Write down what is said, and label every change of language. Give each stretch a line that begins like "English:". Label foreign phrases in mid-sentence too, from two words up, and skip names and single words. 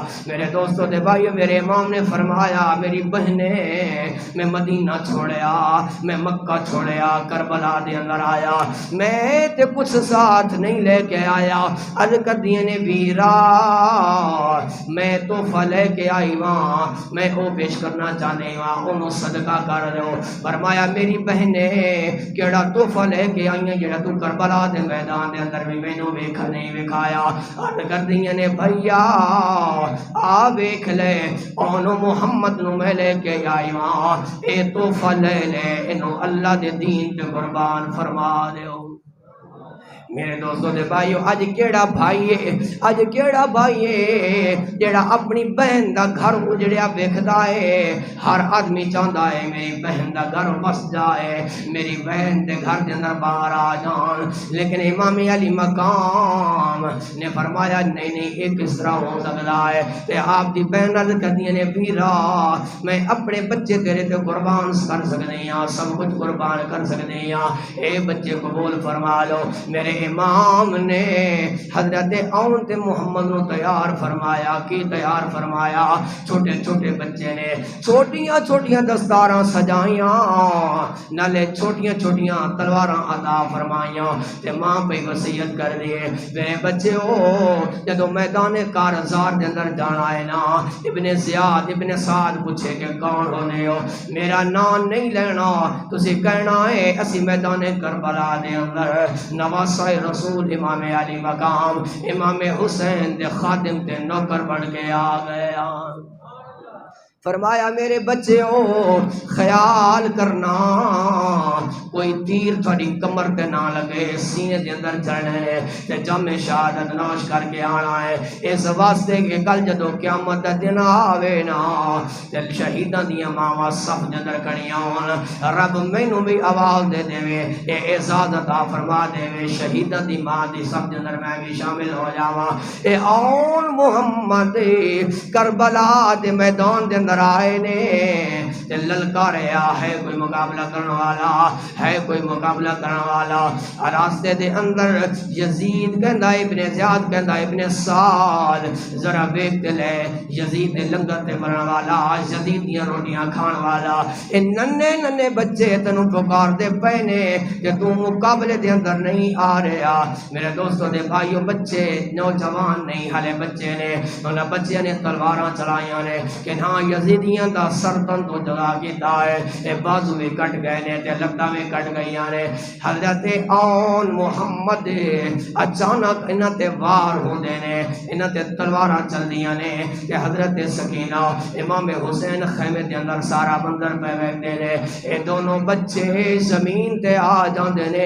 Punjabi: میرے دوستو دے بھائیو، میرے امام نے فرمایا میری بہنیں میں مدینہ چھوڑیا، میں مکہ چھوڑیا، کربلا دے اندر آیا، میں تے کچھ ساتھ نہیں لے کے آیا، عرض کر دیے نے ویرا میں تحفہ لے کے آئی وہاں، میں وہ پیش کرنا چاہنے وہاں، انہوں صدقہ کر دو۔ فرمایا میری بہنیں کیڑا تحفہ لے کے آئی ہیں جڑا تو کربلا دے میدان دے اندر بھی مینوں ویکھا نہیں وکھایا؟ عرض کر دیے نے بھیا آ ویکھ لے، انہوں محمد نو میں لے کے آئی وہاں، اے تحفہ لے لے، انہوں اللہ دے دین تے قربان فرما دیو۔ میرے دوستوں دے بھائیو، اج کیڑا بھائی ہے، اج کیڑا بھائی ہے جیڑا اپنی بہن دا گھر اجڑیا ویکھدا ہے؟ ہر آدمی چاہندا ہے میری بہن دا گھر بس جائے، میری بہن دے گھر دے اندر باہر آ جان، لیکن امام علی مقام نے فرمایا
Urdu: نہیں نہیں یہ کس طرح ہو سکتا ہے؟
Punjabi: تے آپ دی بہن عرض کردی نے ویرا میں اپنے بچے تیرے تے قربان کر سکدی ہاں، سب کچھ قربان کر سکدی ہاں، اے بچے قبول فرما لو۔ میرے امام نے حضرت اون تے محمد نو تیار فرمایا، کی تیار فرمایا؟ چھوٹے چھوٹے بچے نے چھوٹیاں چھوٹیاں دستاراں سجائیاں، نالے چھوٹیاں چھوٹیاں تلواراں عطا فرمائیاں، تے ماں پہ وصیت کر دیے میرے بچے ہو جدو میدان کارزار دے اندر جانا ہے نا، ابن زیاد ابن سعد پوچھے کہ کون ہونے ہو، میرا نام نہیں لینا، تسی کہنا ہے اسی میدان کربلا دے اندر نواسہ رسول امام علی مقام امام حسین دے خادم تے نوکر بن کے آ گیا۔ فرمایا میرے بچے ہو خیال کرنا کوئی تیر تھوڑی کمر تے نہ لگے، سینے دے اندر چڑھنے ہے تے جم شہادت نوش کر کے آنا ہے، اس واسطے کہ کل جدو قیامت دا دن آوے نا تے شہیداں دیاں ماواں صف دے اندر کھڑیاں ہون، رب مینوں بھی آواز دے دے اے اعزاز عطا فرما دے شہیداں دی ماں دی صف دے اندر میں بھی شامل ہو جاواں۔ اے اون محمد کربلا دے میدان دے اندر آئے نے تے للکاریا ہے کوئی مقابلہ کرنے والا، ہے کوئی مقابلہ کرنے والا، راستے دے اندر یزید کہندا ابن زیاد کہندا ابن سعد ذرا ویکھ لے یزید دے لنگر تے مرن والا، یزید دیاں روٹیاں کھان والا، اے ننے ننے بچے تینوں پکار دے پے نے کہ تو مقابلے دے اندر نہیں آ رہا۔ میرے دوستوں دے بھائیو بچے نوجوان نہیں ہلے بچے نے، انہاں بچیاں نے تلواراں چلائیاں نے کہ ہاں یزیدیاں دا سرطن تو جدا کیتا ہے، اے بازو میں کٹ گئے نے تے لتاں میں کٹ گئیاں نے۔ حضرت آن محمد اچانک انہاں تے وار ہوندے نے، انہاں تے تلواراں چلدیاں نے تے حضرت سکینہ امام حسین خیمے دے اندر سارا منظر پہ ویکھدے نے، اے دونوں بچے زمین تے آ جاندے نے۔